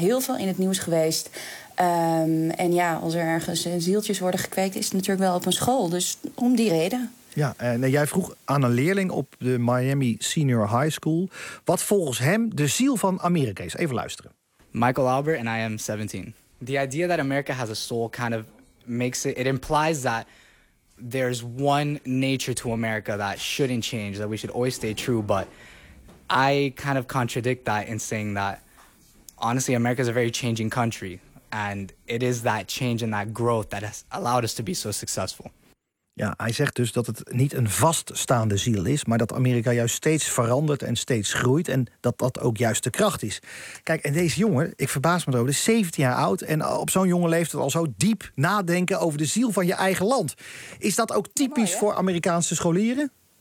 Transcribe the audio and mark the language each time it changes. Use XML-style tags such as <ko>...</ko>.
<nl>Heel veel in het nieuws geweest. En ja, als er ergens zieltjes worden gekweekt, is het natuurlijk wel op een school. Dus om die reden. Ja, en jij vroeg aan een leerling op de Miami Senior High School wat volgens hem de ziel van Amerika is. Even luisteren.</nl> <en>Michael Albert and I am 17. The idea that America has a soul kind of makes it, it implies that there's one nature to America that shouldn't change, that we should always stay true. But I kind of contradict that in saying that, honestly, America is a very changing country. And it is that change and that growth that has allowed us to be so successful.</en> <nl>Ja, hij zegt dus dat het niet een vaststaande ziel is, maar dat Amerika juist steeds verandert en steeds groeit en dat dat ook juist de kracht is. Kijk, en deze jongen, ik verbaas me erover, is 17 jaar oud en op zo'n jonge leeftijd al zo diep nadenken over de ziel van je eigen land. Is dat ook typisch voor Amerikaanse scholieren?</nl>